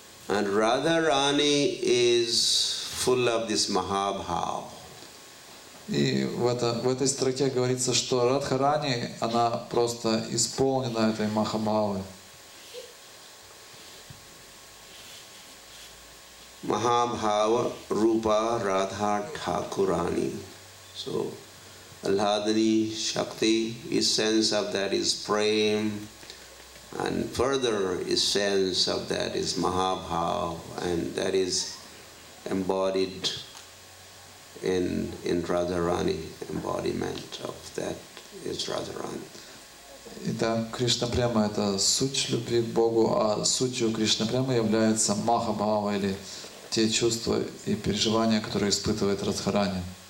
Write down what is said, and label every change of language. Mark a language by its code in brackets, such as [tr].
[en] And Radharani is full of this Mahabhav. [ru] И в этой строке говорится, что Радхарани, она просто исполнена этой Махабхавы. [bn] Mahabhava Rupa Radha Thakurani. [en] So Alhadani Shakti, essence of that is Prem, and further essence of that is Mahabhav, and that is embodied in Radharani. Embodiment of that is Radharani. [ru] Итак, Кришна Према — это суть любви к Богу, а сутью Кришна Према является Махабхава, или те чувства и переживания, которые испытывает Радхарани.